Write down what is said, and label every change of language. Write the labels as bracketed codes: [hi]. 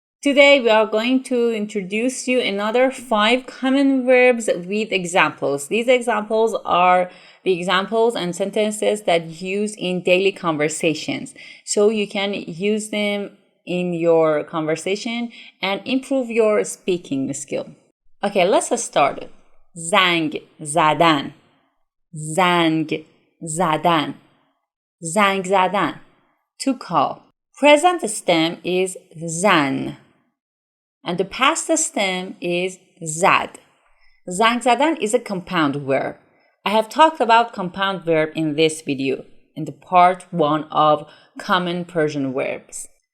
[en] Today we are going to introduce you another 5 common verbs with examples. These examples are the examples and sentences that you use in daily conversations. So you can use them in your conversation and improve your speaking skill. Okay, let's start. [fa] زنگ زدن زنگ زدن زنگ زدن [en] to call. Present stem is زن and the past stem is زد. [fa] زنگ زدن [en] is a compound verb. I have talked about compound verb in this video, in the part 1 of common Persian verbs.